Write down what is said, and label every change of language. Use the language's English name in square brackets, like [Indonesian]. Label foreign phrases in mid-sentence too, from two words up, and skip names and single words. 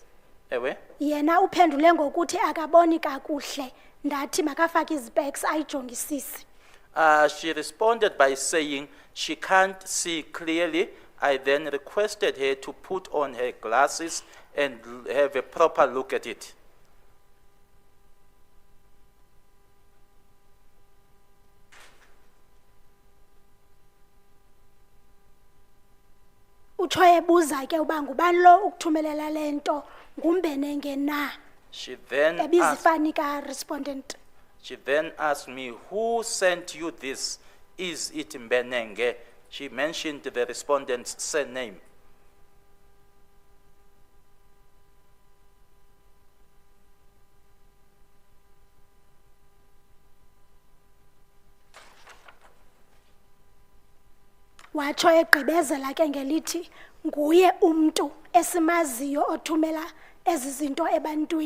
[Xhosa] Ewe? Yena uphendule ngokuthi akaboni kakuhle ndathi makafake izpecs ayijongisise. [English] She responded by saying she can't see clearly. I then requested her to put on her glasses and have a proper look at it. [Xhosa] Utsho ebuza ke uba ngubani lo ukuthumelela lento nguMbenenge na. [English] She then [Xhosa] Ebizifani ka respondent. [English] asked me, who sent you this? Is it Mbenenge? She mentioned the respondent's surname. [Xhosa] Watsho egqibezela ke ngelithi nguye umuntu esimaziyo othumela ezi zinto ebantwini.